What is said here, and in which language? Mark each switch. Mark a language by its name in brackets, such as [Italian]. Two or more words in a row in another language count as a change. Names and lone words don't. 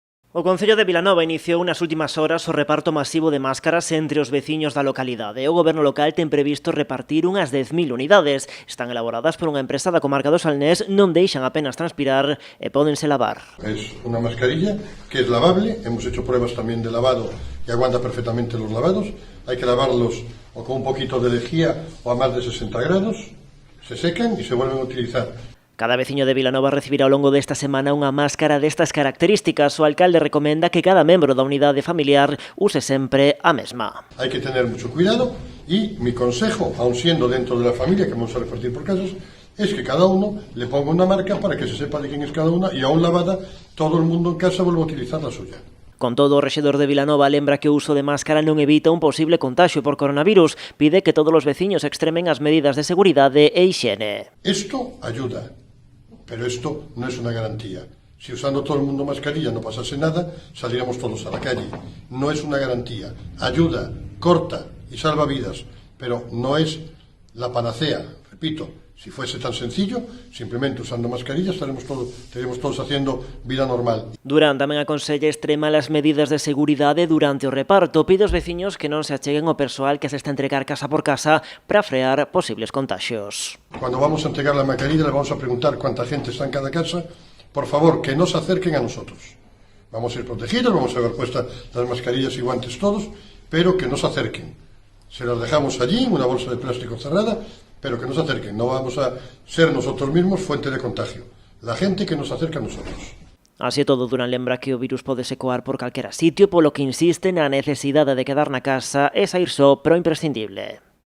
[Galician] O Concello de Vilanova iniciou nas últimas horas o reparto masivo de máscaras entre os veciños da localidade. O goberno local ten previsto repartir unhas 10.000 unidades. Están elaboradas por unha empresa da comarca do Salnés, non deixan apenas transpirar e pódense lavar. [Spanish] Es una mascarilla que es lavable, hemos hecho pruebas también de lavado y aguanta perfectamente los lavados. Hay que lavarlos o con un poquito de lejía o a más de 60 grados, se secan y se vuelven a utilizar. [Galician] Cada veciño de Vilanova recibirá ao longo desta semana unha máscara destas características. O alcalde recomenda que cada membro da unidade familiar use sempre a mesma. [Spanish] Hay que tener mucho cuidado y mi consejo, aun siendo dentro de la familia, que vamos a repartir por casas, es que cada uno le ponga una marca para que se sepa de quién es cada una y aún lavada, todo el mundo en casa vuelva a utilizar la suya. [Galician] Con todo, o rexedor de Vilanova lembra que o uso de máscara non evita un posible contagio por coronavirus. Pide que todos os veciños extremen as medidas de seguridade e higiene. [Spanish] Esto ayuda, pero esto no es una garantía. Si usando todo el mundo mascarilla no pasase nada, saliéramos todos a la calle. No es una garantía. Ayuda, corta y salva vidas, pero no es la panacea. Repito, si fuese tan sencillo, simplemente usando mascarilla estaríamos todos haciendo vida normal. [Galician] Durán tamén aconsella extremar as medidas de seguridade durante o reparto. Pide aos veciños que non se acheguen ao persoal que se está a entregar casa por casa para frear posibles contagios. [Spanish] Cuando vamos a entregar la mascarilla le vamos a preguntar cuánta gente está en cada casa. Por favor, que no se acerquen a nosotros. Vamos a ir protegidos, vamos a llevar puestas las mascarillas y guantes todos, pero que no se acerquen. Se las dejamos allí, en una bolsa de plástico cerrada, pero que no se acerquen. No vamos a ser nosotros mismos fuente de contagio. La gente que nos acerca a nosotros. [Galician] Así todo, Durán lembra que o virus pode coar por calquera sitio, polo que insiste na necesidade de quedar na casa e saír só, pero imprescindible.